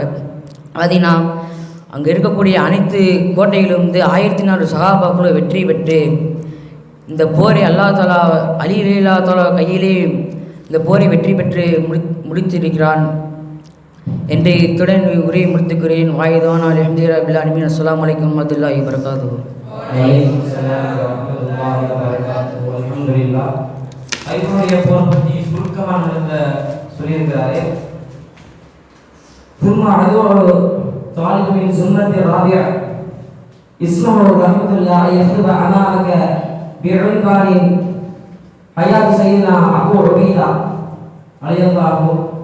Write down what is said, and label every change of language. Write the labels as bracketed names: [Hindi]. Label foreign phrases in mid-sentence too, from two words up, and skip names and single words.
[Tamil] பார்த்தீங்கன்னா அங்கே இருக்கக்கூடிய அனைத்து கோட்டைகளும் வந்து 1400 சஹாபாக்களும் வெற்றி பெற்று இந்த போரை [Arabic] الله تعالى علي رضي الله تعالى [Tamil] கையிலே இந்த போரை வெற்றி பெற்று முடித்திருக்கிறான் என்று இத்துடன் உரையை முடித்துக்கிறேன். [Arabic] وآخر دعوانا الحمد لله رب العالمين. السلام عليكم ورحمة الله وبركاته. அல்ஹம்துலில்லாஹ். [Tamil] ஹைபருடைய போர் பற்றி சுருக்கமாக சொல்லியிருக்கிறாரு. [Arabic] ثم عدو طالب من سنة الرابع اسمه رحمة الله يخطب أمامك بعنوان حياة سيدنا أبو عبيدة رضي الله عنه.